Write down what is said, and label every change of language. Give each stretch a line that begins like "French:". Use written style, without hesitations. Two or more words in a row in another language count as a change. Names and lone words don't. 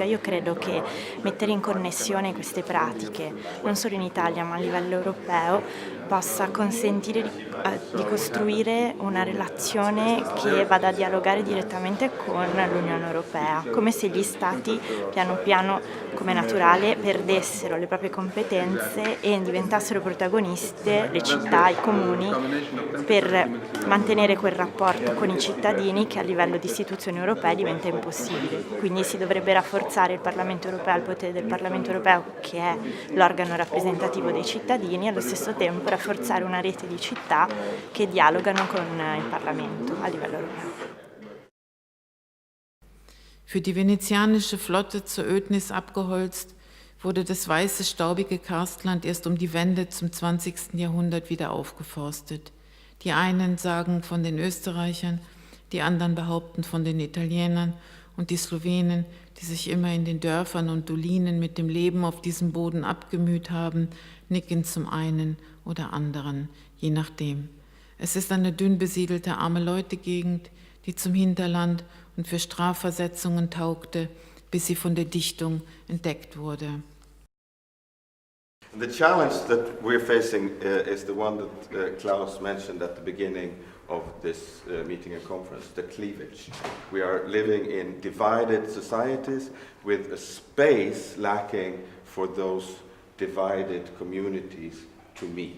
Italian: Io credo che mettere in connessione queste pratiche, non solo in Italia ma a livello europeo, possa consentire di costruire una relazione che vada a dialogare direttamente con l'Unione Europea, come se gli Stati piano piano, come naturale, perdessero le proprie competenze e diventassero protagoniste le città, i comuni, per mantenere quel rapporto con i cittadini che a livello di istituzioni europee diventa impossibile. Quindi si dovrebbe rafforzare il Parlamento Europeo, il potere del Parlamento Europeo, che è l'organo rappresentativo dei cittadini, e allo stesso tempo rafforzare una rete di città che dialogano con il Parlamento a livello europeo.
German: Für die venezianische Flotte zur Ödnis abgeholzt, wurde das weiße, staubige Karstland erst um die Wende zum 20. Jahrhundert wieder aufgeforstet. Die einen sagen von den Österreichern, die anderen behaupten von den Italienern und die Slowenen, die sich immer in den Dörfern und Dolinen mit dem Leben auf diesem Boden abgemüht haben, nicken zum einen oder anderen, je nachdem. Es ist eine dünn besiedelte Arme-Leute-Gegend, die zum Hinterland und für Strafversetzungen taugte, bis sie von der Dichtung entdeckt wurde.
English: The challenge that we're facing is the one that Klaus mentioned at the beginning of this meeting and conference, the cleavage. We are living in divided societies with a space lacking for those divided communities to meet.